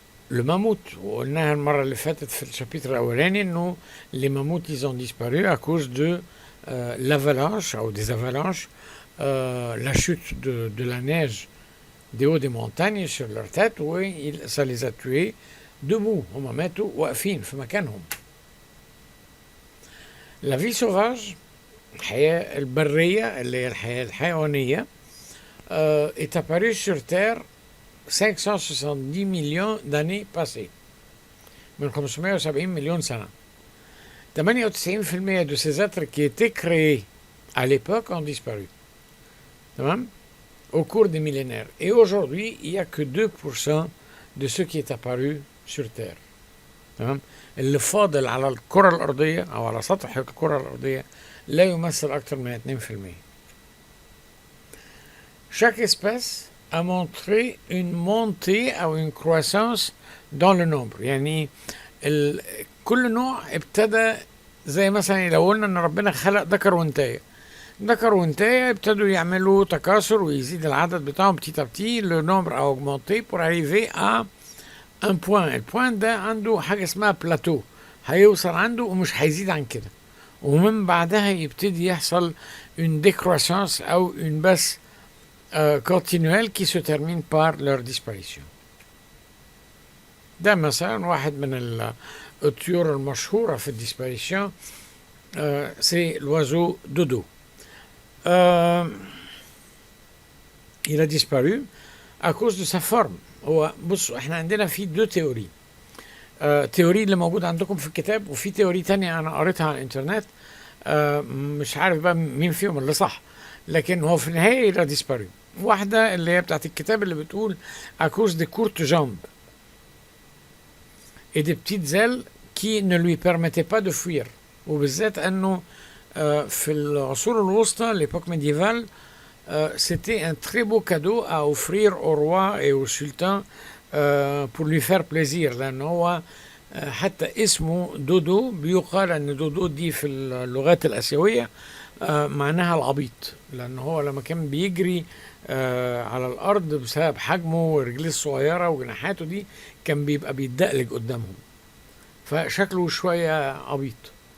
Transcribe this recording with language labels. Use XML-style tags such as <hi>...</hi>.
<fr>Le mammouth,</fr> <ar>وقلناها المرة اللي فاتت في الشابيتر الأولاني إنه</ar> <fr>les mammouths ils ont disparu à cause de l'avalanche ou des avalanches, la chute de la neige des hauts des montagnes sur leur tête, ça les a tués debout.</fr> <ar>هم ماتوا واقفين في مكانهم.</ar> <fr>La vie sauvage,</fr> <ar>الحياة البرية اللي هي الحياة الحيوانية,</ar> <fr>est apparue sur Terre 570 millions d'années passées,</fr> <ar>من 570 مليون سنة.</ar> <fr>98% de ces êtres qui étaient créés à l'époque ont disparu. تمام؟ Au cours des millénaires. Et aujourd'hui, il n'y a que 2% de ce qui est apparu sur Terre.</fr> <ar>تمام؟ اللي فاضل على الكرة الأرضية أو على سطح الكرة الأرضية لا يمثل أكثر من 2%.</ar> <fr>Chaque espèce a montré une montée ou une croissance dans le nombre.</fr> <ar>يعني كل نوع ابتدى زي مثلا لو قلنا ان ربنا خلق ذكر وانثى ابتدوا يعملوا تكاثر ويزيد العدد بتاعهم</ar> <fr>petit à petit, le nombre a augmenté pour arriver à un point.</fr> <ar>البوان ده عنده حاجة اسمها بلاتو، هيوصل عنده ومش هيزيد عن كده، ومن بعدها يبتدي يحصل</ar> <fr>une décroissance</fr> <ar>أو</ar> <fr>une baisse continuelle qui se termine par leur disparition.</fr> <ar>ده مثلا واحد من الطيور المشهورة في الديسباريشن،</ar> <fr>c'est l'oiseau dodo. Il a disparu à cause de sa forme.</fr> <ar>هو بصوا احنا عندنا في دو تيوري، تيوري اللي موجود عندكم في الكتاب، وفي تيوري تانية انا قريتها على الانترنت، مش عارف بقى مين فيهم اللي صح، لكن هو في النهاية</ar> <fr>il a disparu.</fr> <ar>واحدة اللي هي بتاعت الكتاب اللي بتقول</ar> <fr>à cause des courtes jambes et des petites ailes qui ne lui permettaient pas de fuir.</fr> <ar>وبالذات انه في العصور الوسطى</ar> <fr>l'époque médiévale c'était un très beau cadeau à offrir au roi et au sultan pour lui faire plaisir،</fr> <ar>لأنه هو حتى اسمه دودو بيقال أن دودو دي في اللغات الآسيوية معناها العبيط، لأنه هو لما كان بيجري على الأرض بسبب حجمه ورجليه الصغيرة وجناحاته دي كان بيبقى بيتدقلج قدامهم، فشكله شوية عبيط.</ar>